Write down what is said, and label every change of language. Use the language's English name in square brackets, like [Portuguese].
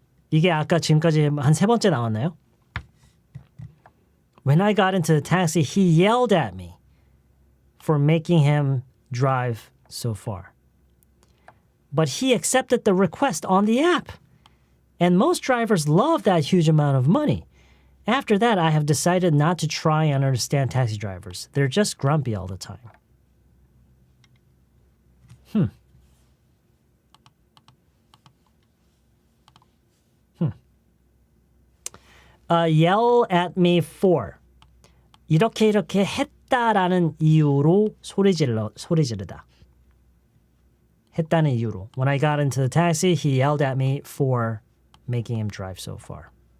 [Korean] 이게 아까 지금까지 한 3번째 나왔나요? [English] When I got into the taxi, he yelled at me for making him drive so far. But he accepted the request on the app. And most drivers love that huge amount of money. After that, I have decided not to try and understand taxi drivers. They're just grumpy all the time. Yell at me for. [Korean] 이렇게 했다라는 이유로 소리 지르다. 했다는 이유로. [English] When I got into the taxi, he yelled at me for making him drive so far.